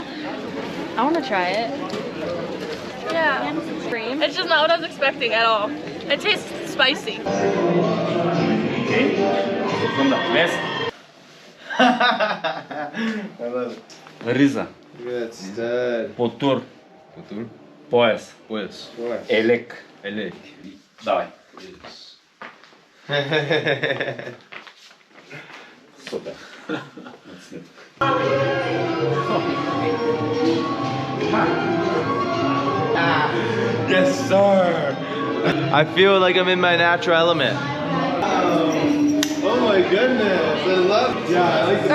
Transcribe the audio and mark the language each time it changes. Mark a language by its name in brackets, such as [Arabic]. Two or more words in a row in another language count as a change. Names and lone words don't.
[English] I want to try it. Yeah. Cream. It's just not what I was expecting at all. It tastes spicy. From the best. I love it. [Kazakh] Риза. [English] Good stud. [Kazakh] Потур. Потур. [Russian] Пояс. Пояс. [Kazakh] Елек. Елек. [Russian] Давай. Супер. [English] Yes, sir. I feel like I'm in my natural element. Oh my goodness, I love it. Yeah, I like it.